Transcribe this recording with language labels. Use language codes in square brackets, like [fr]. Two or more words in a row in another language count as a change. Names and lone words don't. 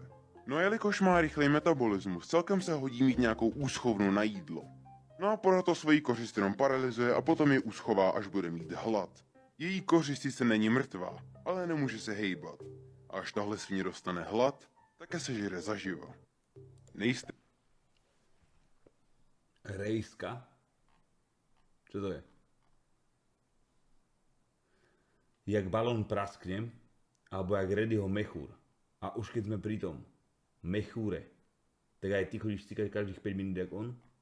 [cs] No a jelikož má rychlej metabolismus, celkem se hodí mít nějakou úschovnu na jídlo. No a proto svoji kořist jenom paralyzuje a potom je uschová, až bude mít hlad. Její kořist sice není mrtvá, ale nemůže se hejbat. A až tahle svině dostane hlad, také se žere zaživa. Nejste... Rejska? [sk] Čo to je? Jak balón prasknem, alebo jak Reddyho mechúr. A už keď sme pri tom mechúre, tak aj ty chodíš cikať každých 5 minút jak on?